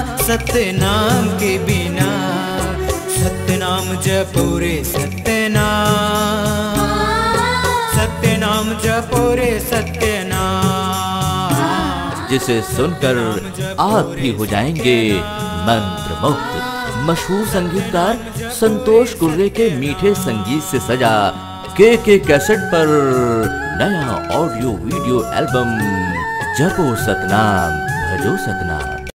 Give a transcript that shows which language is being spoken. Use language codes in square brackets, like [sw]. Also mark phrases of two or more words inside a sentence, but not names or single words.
[hi] सतनाम के बिना। सतनाम जपो रे सतनाम, सतनाम जपो रे सतनाम। जिसे सुनकर आप भी हो जाएंगे मंत्र मुक्त। मशहूर संगीतकार संतोष कुर्रे के मीठे संगीत से सजा के कैसेट पर नया [en] audio video [hi] एल्बम जपो सतनाम भजो सतनाम।